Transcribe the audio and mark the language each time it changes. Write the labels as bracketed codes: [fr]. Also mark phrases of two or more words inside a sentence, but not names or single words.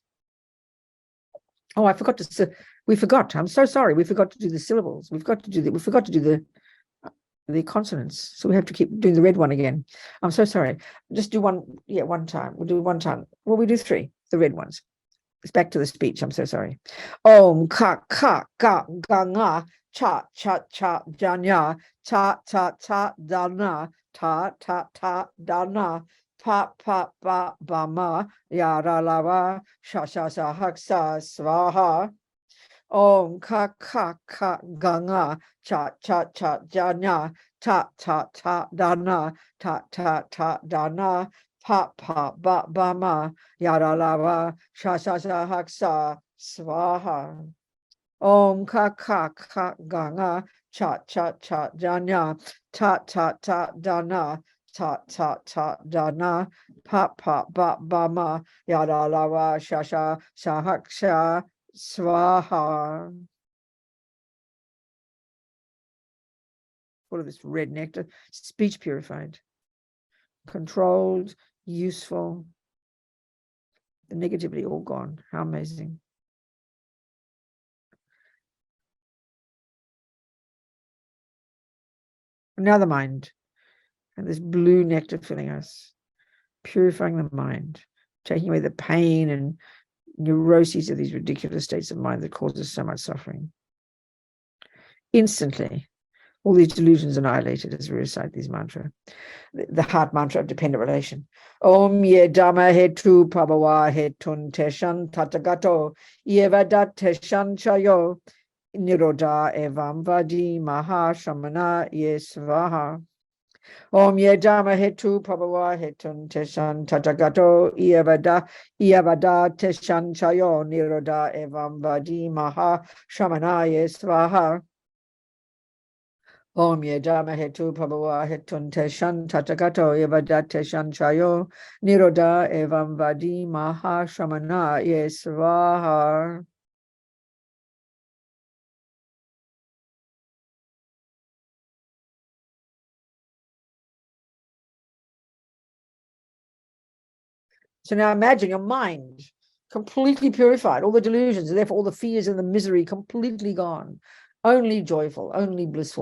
[en] Oh, we forgot. I'm so sorry. We forgot to do the syllables. We forgot to do the consonants. So we have to keep doing the red one again. I'm so sorry. Just do one time. We'll do one time. Well, we do three, the red ones. It's back to the speech. I'm so sorry. [sa] Om ka ka ga ga nga cha cha cha janya ta ta ta dana ta ta ta dana pa pa pa ba ma yara lava sha sha sa haksa swaha. Om ka ka ka ga nga cha cha cha janya ta ta ta dana ta ta ta dana pa pa ba ba ma yara lava sha sha sa haksa swaha. Om ka ka ka ga nga cha cha cha janya ta ta ta dana ta ta ta dana pa pa ba ba ma yara lava sha sha sa haksa swaha. [en] All of this red nectar, speech purified, controlled, useful, the negativity all gone. How amazing. Now the mind, and this blue nectar filling us, purifying the mind, taking away the pain and neuroses of these ridiculous states of mind that causes so much suffering. Instantly, all these delusions annihilated as we recite these mantra, the heart mantra of dependent relation. [sa] Om ye dhamma hetu prabhava hetun teshan tatagato yevadat teshan chayo nirodha evam vadi maha shamana ye svaha. Om ye dharma hetu prabhava hetun teshan tatagato iyavada teshan chayo niroda evam vadi maha shamanaya svaha. Om ye dharma hetu prabhava hetun teshan tatagato iyavada teshan chayo niroda evam vadi maha shamanaya svaha. [en] So now imagine your mind completely purified, all the delusions, and therefore all the fears and the misery completely gone, only joyful, only blissful.